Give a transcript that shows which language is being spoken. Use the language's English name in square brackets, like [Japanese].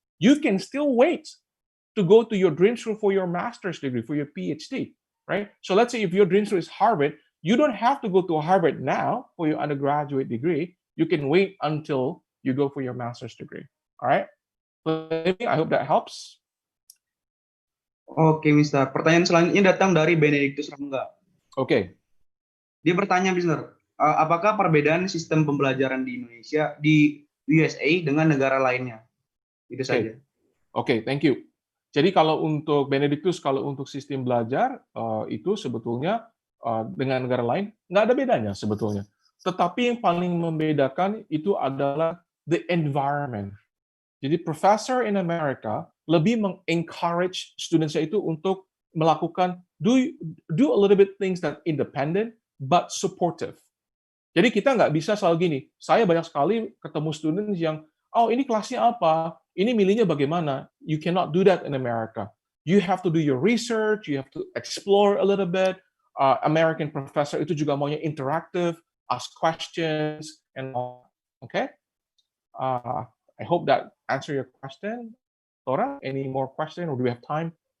[English] You can still wait to go to your dream school for your master's degree, for your PhD, right? So let's say if your dream school is Harvard, you don't have to go to Harvard now for your undergraduate degree. You can wait until you go for your master's degree, all right? I hope that helps. [Indonesian] Oke, Mister. Pertanyaan selanjutnya datang dari Benedictus Rangga. Oke. Dia bertanya, Mister, apakah perbedaan sistem pembelajaran di Indonesia, di USA dengan negara lainnya? Itu saja. [English] Oke, thank you. [Indonesian] Jadi kalau untuk Benedictus, kalau untuk sistem belajar, itu sebetulnya dengan negara lain, nggak ada bedanya sebetulnya. Tetapi yang paling membedakan itu adalah the environment. Jadi professor in America lebih mengencourage students-nya itu untuk melakukan [English] do a little bit things that independent but supportive. [Indonesian] Jadi kita nggak bisa selalu gini, saya banyak sekali ketemu students yang, oh ini kelasnya apa, ini milihnya bagaimana. [English] You cannot do that in America. You have to do your research, you have to explore a little bit. American professor [Indonesian] itu juga maunya [English] interactive, ask questions, and all. Okay? I hope that answer your question. Tora, any more question or do we have time?